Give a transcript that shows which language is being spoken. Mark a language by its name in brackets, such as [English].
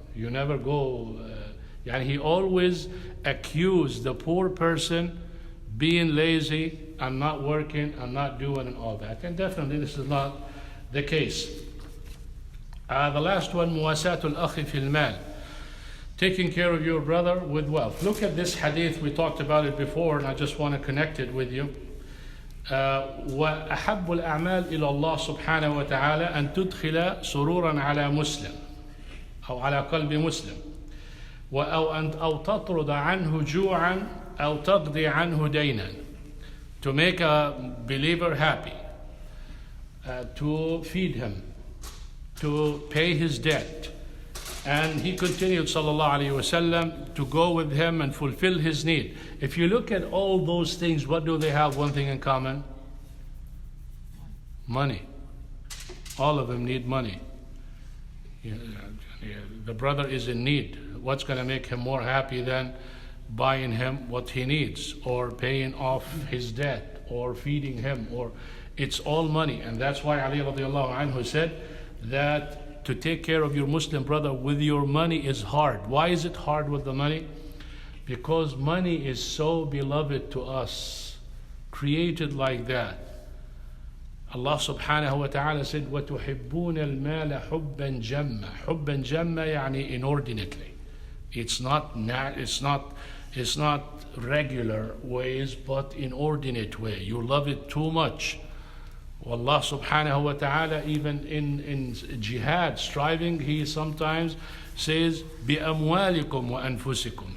[English] You never go, and he always accused the poor person being lazy and not working and not doing and all that. And definitely this is not the case. The last one, [Arabic] muwasatul akhi fil mal. [English] Taking care of your brother with wealth. Look at this hadith, we talked about it before, and I just want to connect it with you. [Arabic] وأحب الأعمال إلى الله سبحانه وتعالى أن تدخل سرورا على مسلم أو على قلب مسلم أو تطرد عنه جوعا أو تقضي عنه دينا. [English] To make a believer happy, to feed him, to pay his debt. And he continued, sallallahu alayhi wasallam, to go with him and fulfill his need. If you look at all those things, what do they have one thing in common? Money. All of them need money. The brother is in need. What's going to make him more happy than buying him what he needs, or paying off his debt, or feeding him, or it's all money. And that's why Ali radiallahu anhu said that to take care of your Muslim brother with your money is hard. Why is it hard with the money? Because money is so beloved to us, created like that. Allah subhanahu wa ta'ala said, [Arabic] وَتُحِبُّونَ الْمَالَ حُبًّا جَمًّا. حُبًّا جَمًّا يعني inordinately. [English] It's not regular ways, but inordinate way. You love it too much. Allah subhanahu wa ta'ala, even in jihad, striving, he sometimes says, [Arabic] بِأَمْوَالِكُمْ وَأَنفُسِكُمْ.